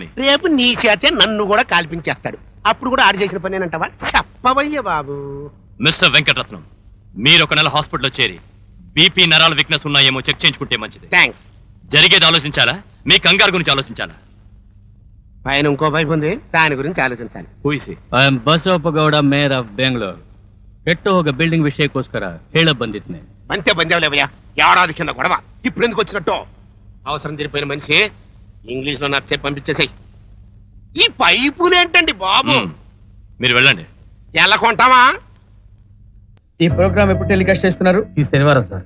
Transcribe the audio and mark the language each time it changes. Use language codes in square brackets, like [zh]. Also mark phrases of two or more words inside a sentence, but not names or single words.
[te] రేపు నీ చేతే నన్ను కూడా కాల్పించేస్తాడు. అప్పుడు కూడా ఆడు చేసిన పని అంటావా? చెప్పవయ్య బాబు. మిస్టర్ వెంకటరత్నం, మీరు ఒక నెల హాస్పిటల్లో చేరి బీపీ నరాల వీక్నెస్ ఉన్నాయేమో చెక్ చేయించుకుంటే మంచిది. థ్యాంక్స్. జరిగేది ఆలోచించాలా, మీ కంగారు గురించి ఆలోచించాలా? పైన ఇంకో వైపు ఉంది, దాని గురించి ఆలోచించాలి. [en] I am Basavappa Gowda, mayor of Bengaluru. [kn] ಕೆಟ್ಟು ಹೋಗ ಬಿಲ್ಡಿಂಗ್ ವಿಷಯಕ್ಕೋಸ್ಕರ ಹೇಳ ಬಂದಿದ್ನೆ. [te] అంతే బందేవులేవయ్యా, ఏడాది కింద గొడవ, ఇప్పుడు ఎందుకు వచ్చినట్టు? అవసరం తీరిపోయిన మనిషి ఇంగ్లీష్ లో నాకు చెప్పి పంపించేసాయి. ఈ పైపులేంటండి బాబు? మీరు వెళ్ళండి. ఎలా కొంటావా? ఈ ప్రోగ్రామ్ ఎప్పుడు టెలికాస్ట్ చేస్తున్నారు? ఈ శనివారం సార్.